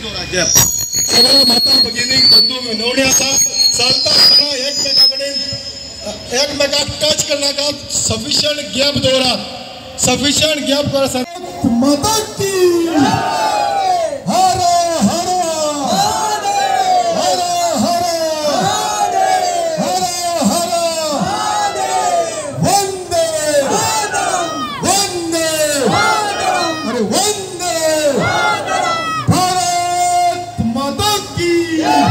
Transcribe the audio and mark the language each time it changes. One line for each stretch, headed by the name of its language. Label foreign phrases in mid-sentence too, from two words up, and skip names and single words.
Konkani: सगळ्या माता भगिनी बंधू विनवणी आसा चलता आसतना एकमेकाक टच करनाका
English: sufficient gap
Konkani: दवरात
English: sufficient gap
Konkani: करा
Hindi: माता की हर हर हर हर हर हर वंदे वंदे अरे वंदे भारत माता की।